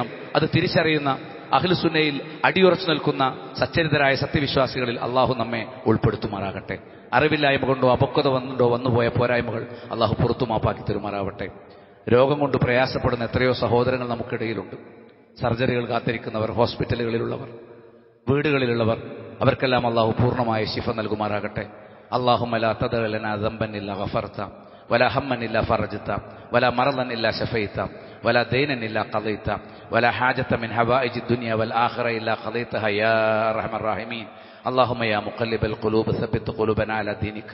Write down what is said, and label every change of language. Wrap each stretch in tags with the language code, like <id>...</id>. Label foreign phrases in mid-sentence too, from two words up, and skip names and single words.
<ml>അത് തിരിച്ചറിയുന്ന അഹ്ലുസുന്നയിൽ അടിയുറച്ചു നിൽക്കുന്ന സച്ചരിതരായ സത്യവിശ്വാസികളിൽ അള്ളാഹു നമ്മെ ഉൾപ്പെടുത്തുമാറാകട്ടെ. അറിവില്ലായ്മ കൊണ്ടോ അപക്വത വന്നുകൊണ്ടോ വന്നുപോയ പോരായ്മകൾ അള്ളാഹു പുറത്തു മാപ്പാക്കി തരുമാറാവട്ടെ. രോഗം കൊണ്ട് പ്രയാസപ്പെടുന്ന എത്രയോ സഹോദരങ്ങൾ നമുക്കിടയിലുണ്ട്. സർജറികൾ കാത്തിരിക്കുന്നവർ, ഹോസ്പിറ്റലുകളിലുള്ളവർ, വീടുകളിലുള്ളവർ, അവർക്കെല്ലാം അള്ളാഹു പൂർണ്ണമായ ശിഫ നൽകുമാറാകട്ടെ.</ml> <ar>اللهم لا تدع لنا ذنبا إلا غفرته ولا هما إلا فرجته ولا مرضا إلا شفيته ولا دينا إلا قضيته ولا حاجة من حوائج الدنيا والآخرة إلا قضيتها يا أرحم الراحمين. اللهم يا مقلب القلوب ثبت قلوبنا على دينك.</ar>